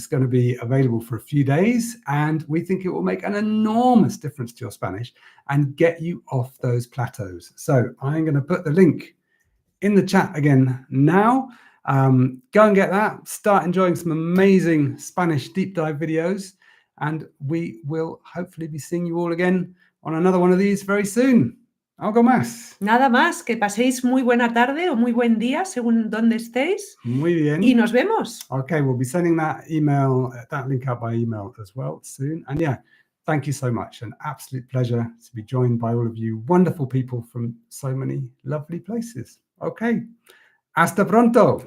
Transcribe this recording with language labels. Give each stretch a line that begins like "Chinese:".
English: It's going to be available for a few days, and we think it will make an enormous difference to your Spanish and get you off those plateaus. So I'm going to put the link in the chat again now. Go and get that. Start enjoying some amazing Spanish deep dive videos, and we will hopefully be seeing you all again on another one of these very soon.
Spanish: ¿Algo más? Nada más, que paséis muy buena tarde o muy buen día según donde estéis. Muy bien. Y nos vemos.
English: Okay, we'll be sending that link out by email as well soon. And yeah, thank you so much. An absolute pleasure to be joined by all of you wonderful people from so many lovely places. Okay.
Spanish: Hasta pronto.